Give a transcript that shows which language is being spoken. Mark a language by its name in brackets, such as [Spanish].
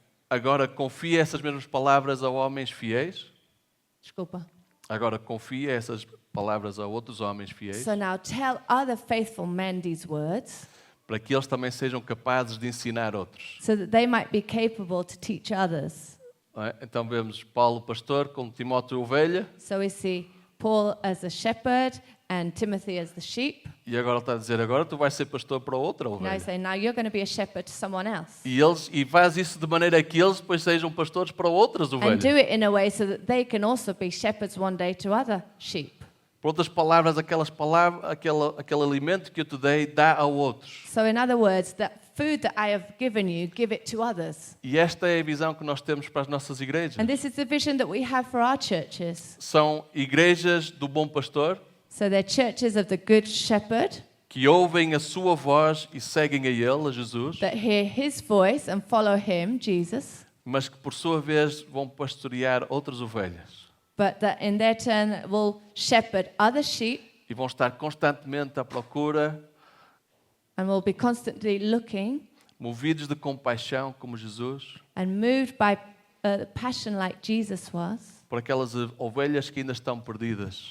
[Portuguese] agora confia essas mesmas palavras a homens fiéis. Desculpa. Agora confia essas palavras a outros homens fiéis, [English] So now tell other faithful men these words, [Portuguese] para que eles também sejam capazes de ensinar outros. [English] so that they might be capable to teach others. [Portuguese] Não é? Então vemos Paulo pastor com Timóteo ovelha, [English] So we see Paul as a shepherd and Timothy as the sheep. [Portuguese] e agora ele está a dizer: agora tu vais ser pastor para outra [English] Now he's [Portuguese] ovelha. [English] saying, now you're going to be a shepherd to someone else. [Portuguese] E faz isso de maneira que eles depois sejam pastores para outras [English] And [Portuguese] ovelhas. [English] do it in a way so that they can also be shepherds one day to other sheep. [Portuguese] Por outras palavras, aquele alimento que eu te dei, dá a outros. [English] So in other words, that food that I have given you, give it to others. [Portuguese] E esta é a visão que nós temos para as nossas igrejas. [English] And this is the vision that we have for our churches. [Portuguese] São igrejas do bom pastor, [English] So they're churches of the good shepherd [Portuguese] que ouvem a sua voz e seguem a ele, a Jesus, [English] that hear his voice and follow him, Jesus, [Portuguese] mas que por sua vez vão pastorear outras ovelhas. [English] but that in their turn will shepherd other sheep [Portuguese] E vão estar constantemente à procura, [English] and will be constantly looking [Portuguese] movidos de compaixão como Jesus, [English] and moved by passion like Jesus was, [Portuguese] por aquelas ovelhas que ainda estão perdidas